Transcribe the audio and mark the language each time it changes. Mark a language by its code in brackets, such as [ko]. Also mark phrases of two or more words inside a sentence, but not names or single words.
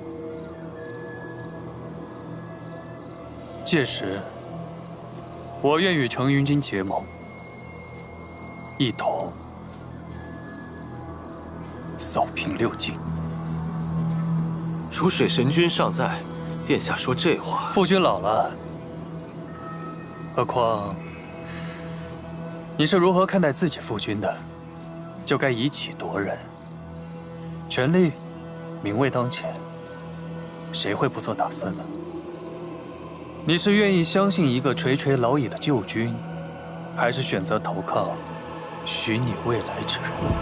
[zh] 屆時，我願與程雲君結盟，一同掃平6境。如水神君尚在，殿下說這話，父君老了，何況你是如何看待自己父君的，就该以己度人。权力、名位当前，谁会不做打算呢？你是愿意相信一个垂垂老矣的旧君，还是选择投靠许你未来之人？